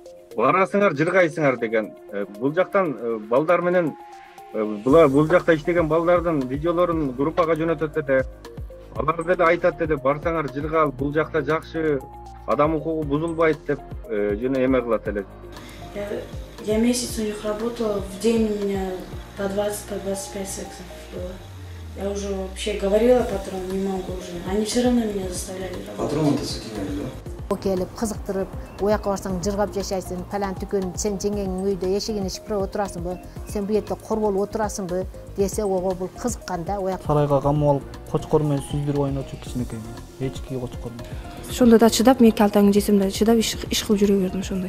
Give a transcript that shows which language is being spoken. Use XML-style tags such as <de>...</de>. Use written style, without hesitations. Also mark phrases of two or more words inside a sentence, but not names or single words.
<ky>Барасыңар, жыргайсыңар деген. Бул жактан балдар менен бул жакта иштеген балдардын видеолорун группага жөнөтөт эле. Алар деле айтат эле, барсаңар жыргал, бул жакта жакшы, адам укугу бузулбайт деп жөн эме кылат эле.</ky> <ru>Я месяц у них работала, в день у меня по 20, по 25 сексов было. Я уже вообще говорила патрону, не могу уже. Они все равно меня заставляли работать.</ru> <ky>Патрону-то сетинер, да? Келип кызыктырып, оякка барсаң жыргап жашайсың, палан түкөн сен жеңеңнин үйдө эшигин ичип отурасыңбы, сен бу жерде кор болуп отурасыңбы десе, ого бул кызыккан да, ояк. Сарайга камап алып, кочкор менен сүздүрүп ойнотчу кичинекей. Эчки кочкор. Ошондо да чыдап, мен калтаңды жесем да чыдап иш кылып жүрө бердим ошондой.</ky>